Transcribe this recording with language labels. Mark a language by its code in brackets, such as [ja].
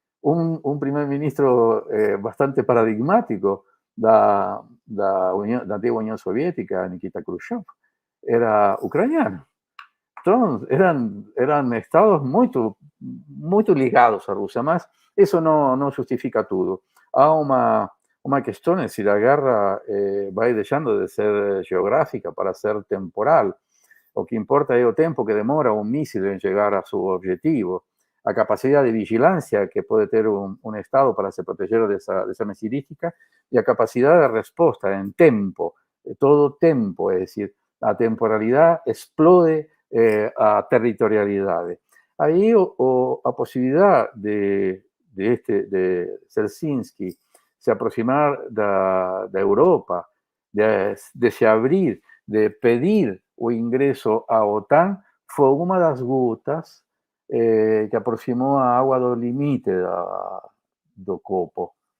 [es] Un primer ministro bastante paradigmático de la antigua Unión Soviética, Nikita Khrushchev, era ucraniano. Entonces, eran estados muy ligados a Rusia, mas eso no justifica todo. [pt] Há uma questão, [es] es decir, la guerra va dejando de ser geográfica para ser temporal. Lo que importa es el tiempo que demora un mísil en llegar a su objetivo, la capacidad de vigilancia que puede tener un Estado para se proteger de esa misilística y la capacidad de respuesta en tiempo, todo tiempo, es decir, la temporalidad explode a territorialidades. [pt] Aí a possibilidade de Helsinki se aproximar da Europa, de se abrir, de pedir o ingresso à OTAN, foi uma das gotas que aproximou a água do limite do copo.